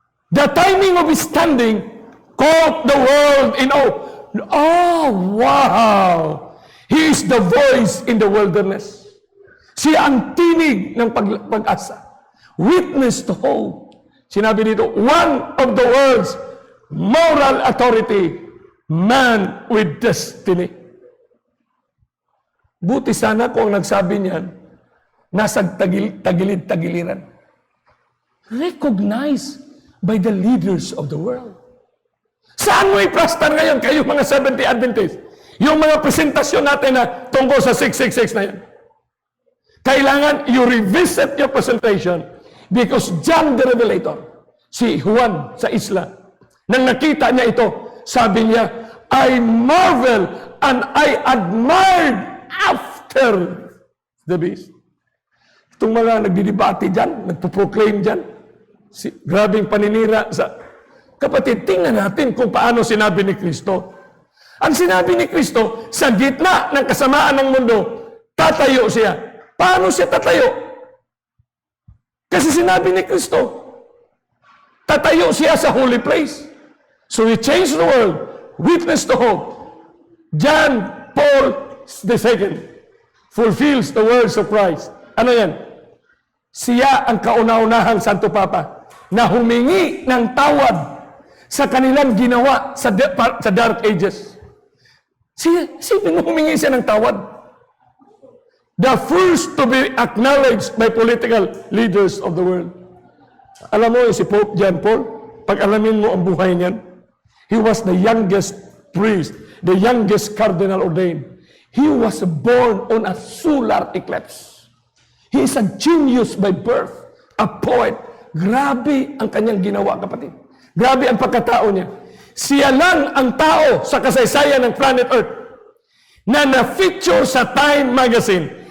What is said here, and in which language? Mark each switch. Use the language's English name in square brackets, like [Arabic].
[English] The timing of his standing caught the world in awe. Oh, wow! He is the voice in the wilderness. [Filipino] Siya ang tinig ng pag-asa. [English] Witness to hope. [Filipino] Sinabi dito, [English] one of the world's moral authority, man with destiny. [Filipino] Buti sana kung nagsabi niyan, nasa tagilid-tagiliran. [English] Recognized by the leaders of the world. [Filipino] Saan mo i-plaster ngayon kayo mga Seventh-day Adventist? Yung mga presentasyon natin na tungkol sa 666 na yan. Kailangan [English] you revisit your presentation because John the Revelator, [Filipino] si Juan sa isla, nang nakita niya ito, sabi niya, [English] I marvel and I admired after the beast. [Filipino] Itong mga nagdidebate dyan, nagpo-proclaim dyan, grabing paninira sa... Kapatid, tingnan natin kung paano sinabi ni Kristo. Ang sinabi ni Kristo, sa gitna ng kasamaan ng mundo, tatayo siya. Paano siya tatayo? Kasi sinabi ni Kristo, tatayo siya sa [English] holy place. So he changed the world, witness to hope. John Paul II fulfills the words of Christ. [Filipino] Ano yan? Siya ang kauna-unahang Santo Papa na humingi ng tawad sa kanilang ginawa sa Dark Ages. Sipin mo, humingi siya ng tawad. [English] The first to be acknowledged by political leaders of the world. [Filipino] Alam mo, si Pope John Paul, pag alamin mo ang buhay niyan, [English] he was the youngest priest, the youngest cardinal ordained. He was born on a solar eclipse. He is a genius by birth, a poet. [Filipino] Grabe ang kanyang ginawa, kapatid. Grabe ang pagkatao niya. Siya lang ang tao sa kasaysayan ng planet Earth na na-feature sa Time Magazine.